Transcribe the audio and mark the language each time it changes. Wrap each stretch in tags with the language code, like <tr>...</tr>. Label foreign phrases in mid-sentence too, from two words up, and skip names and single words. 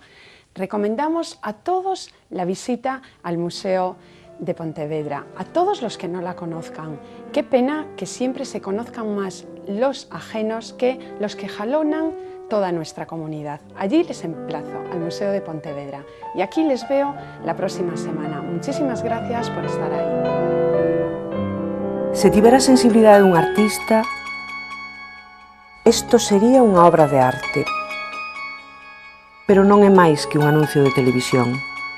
<es>Recomendamos a todos la visita al Museo de Pontevedra, a todos los que no la conozcan. Qué pena que siempre se conozcan más los ajenos que los que jalonan toda nuestra comunidad. Allí les emplazo, al Museo de Pontevedra, y aquí les veo la próxima semana. Muchísimas gracias por estar ahí.</es> <gl>Se tivera a sensibilidade dun artista, isto sería unha obra de arte. Pero non é máis que un anuncio de televisión.</gl>